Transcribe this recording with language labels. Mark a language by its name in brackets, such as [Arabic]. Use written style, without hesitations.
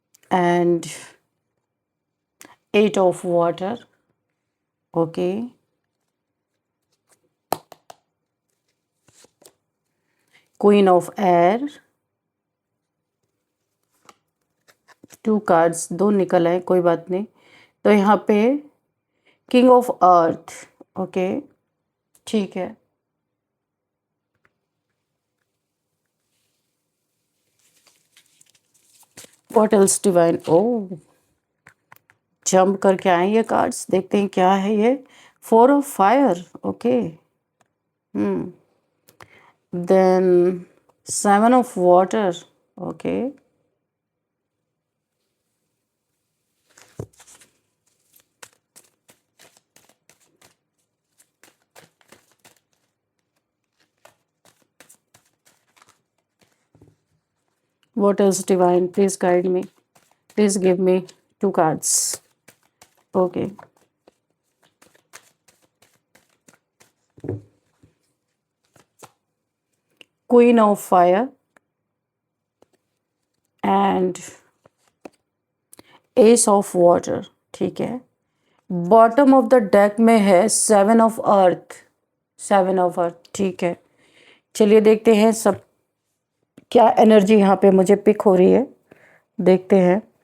[English] and 8 of water, okay, queen of air। [Hindi] 2 cards, 2 निकल आए, कोई बात नहीं। तो यहाँ पे किंग ऑफ अर्थ, ओके, ठीक है। [English] what else divine, [Hindi] O jump करके आए ये कार्ड्स, देखते हैं क्या है ये। [English] 4 of fire, okay, then 7 of water, okay, what else divine, please guide me, please give me 2 cards, okay, queen of fire and ace of water, [Hindi] ठीक है। [English] bottom of the deck [Hindi] में है [English] 7 of earth, 7 of earth, [Hindi] ठीक है। चलिए देखते हैं सब क्या एनर्जी यहाँ पे मुझे पिक हो रही है, देखते हैं।